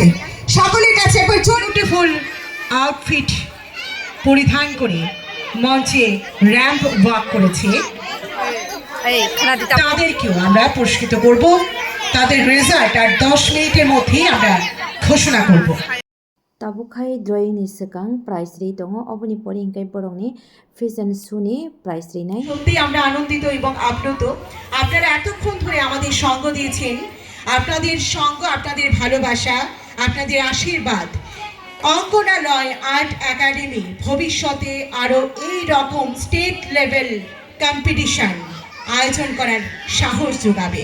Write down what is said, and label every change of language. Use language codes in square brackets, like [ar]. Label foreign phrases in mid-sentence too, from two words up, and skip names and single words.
[bn] সকলের কাছে একবার [en] beautiful outfit [bn] পরিধান করে মঞ্চে [en] ramp walk [bn] করেছে, এই খানা দিতে তাদেরকেও আমরা পুরস্কৃত করব। তাদের রেজাল্ট আর 10 মিনিটের মধ্যেই আমরা ঘোষণা করব। [trp] Tabukai drawing ni sekang prize ri tongo oboni pori hingkai borongni [en] fashion show [trp] ni prize ri nai. [bn] সত্যি আমরা আনন্দিত এবং আপ্লুত। আপনারা এতক্ষণ ধরে আমাদের সঙ্গ দিয়েছেন। আপনাদের সঙ্গ, আপনাদের ভালোবাসা, আপনাদের আশীর্বাদ অঙ্কনালয় আর্ট একাডেমি ভবিষ্যতে আরো এই রকম [en] state level competition [bn] আয়োজন করার সাহস যোগাবে।